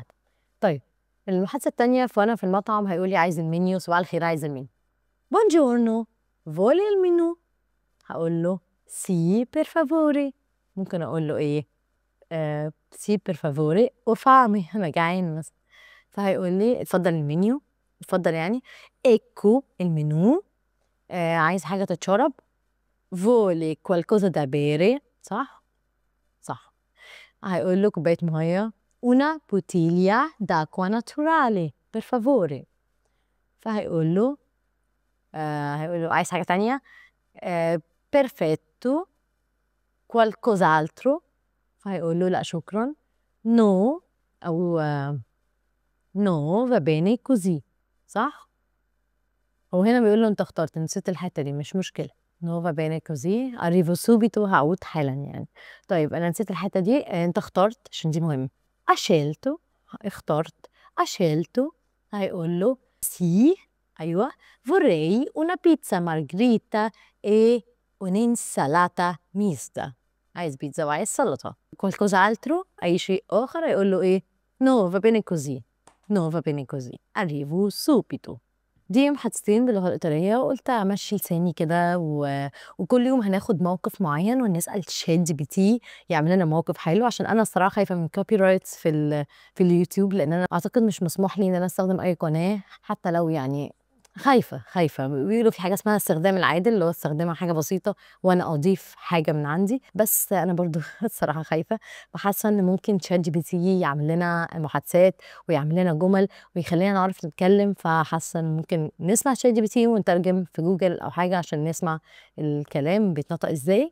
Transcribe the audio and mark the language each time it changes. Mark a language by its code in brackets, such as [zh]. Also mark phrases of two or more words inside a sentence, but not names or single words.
[ar] طيب المحادثة التانية فأنا في المطعم هيقول لي عايز المنيو صباح الخير عايز المنيو [it] buongiorno vuole il menù [ar] هقول له [it] sì per favore [ar] ممكن أقول له إيه [it] sì per favore ho fame [ar] أنا جعان مثلا فهيقول لي اتفضل المنيو اتفضل يعني ecco المنيو عايز حاجة تتشرب [it] vuole qualcosa da bere [ar] صح هيقول له كوباية مية [it] una bottiglia d'acqua naturale per favore. [ar] فهيقول له عايز حاجة تانية [it] perfetto qualcos'altro [ar] فهيقول له لا شكرا no أو [it] no va bene così [ar] صح؟ هو هنا بيقول له أنت اخترت نسيت الحتة دي مش مشكلة [it] no va bene così arrivo subito [ar] هعود حالا يعني. طيب أنا نسيت الحتة دي أنت اخترت عشان دي مهمة [it] ha scelto [ar] اخترت [it] ha scelto [ar] هيقول له sì أيوة [it] vorrei una pizza margherita e un'insalata mista [ar] عايز بيتزا وعايز سلطة qualcos'altro أي شيء آخر هيقول له إيه [it] no va bene così arrivo subito. [ar] دي محادثتين باللغة الإيطالية وقلت أمشي لساني كده وكل يوم هناخد موقف معين ونسأل شات جي بي تي يعمل لنا موقف حلو عشان أنا الصراحة خايفة من [en] copy rights [ar] في اليوتيوب لأن أنا أعتقد مش مسموح لي إن أنا أستخدم أي قناة حتى لو يعني خايفة بيقولوا في حاجة اسمها استخدام العادل اللي هو استخدمها حاجة بسيطة وأنا أضيف حاجة من عندي بس أنا برضو الصراحة خايفة وحاسة إن ممكن شات جي بي تي يعمل لنا محادثات ويعمل لنا جمل ويخلينا نعرف نتكلم فحاسة إن ممكن نسمع شات جي بي تي ونترجم في جوجل أو حاجة عشان نسمع الكلام بيتنطق إزاي.